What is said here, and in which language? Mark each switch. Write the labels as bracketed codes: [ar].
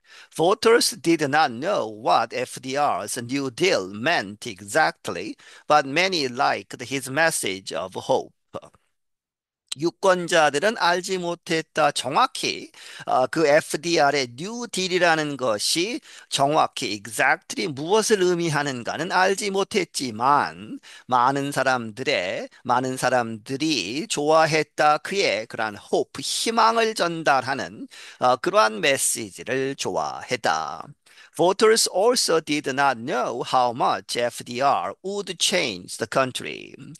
[en] Voters did not know what FDR's New Deal meant exactly, but many liked his message of hope. [ko] 유권자들은 알지 못했다. 정확히 그 FDR의 뉴 딜이라는 것이 정확히 exactly 무엇을 의미하는가는 알지 못했지만 많은 사람들이 좋아했다. 그의 그러한 hope, 희망을 전달하는 그러한 메시지를 좋아했다. [en] Voters also did not know how much FDR would change the country.